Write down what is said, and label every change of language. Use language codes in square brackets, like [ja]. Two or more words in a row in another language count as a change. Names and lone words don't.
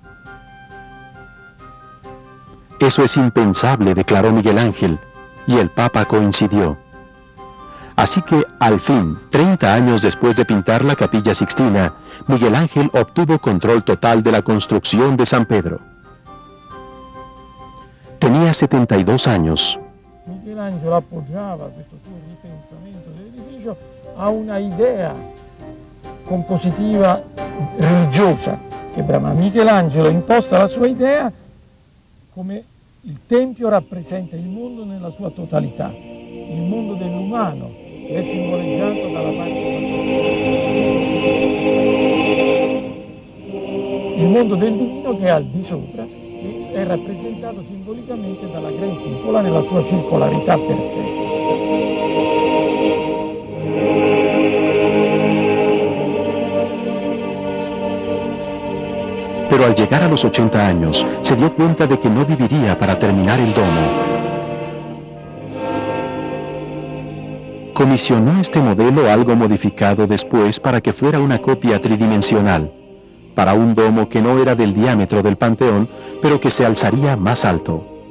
[es] Eso es impensable, declaró Miguel Ángel, y el Papa coincidió. Así que, al fin, 30 años después de pintar la Capilla Sixtina, Miguel Ángel obtuvo control total de la construcción de San Pedro. Tenía 72 años. [it] Miguel Michelangelo appoggiava questo suo ripensamento dell'edificio a una idea compositiva religiosa che bramava. Michelangelo imposta la sua idea come il Tempio rappresenta il mondo nella sua totalità, il mondo dell'umano che è simboleggiato dalla parte il mondo del divino che è al di sopra, che è rappresentato simbolicamente dalla gran cupola nella sua circolarità perfetta. [es] Pero al llegar a los 80 años, se dio cuenta de que no viviría para terminar el domo. Comisionó este modelo algo modificado después para que fuera una copia tridimensional, para un domo que no era del diámetro del Panteón, pero que se alzaría más alto.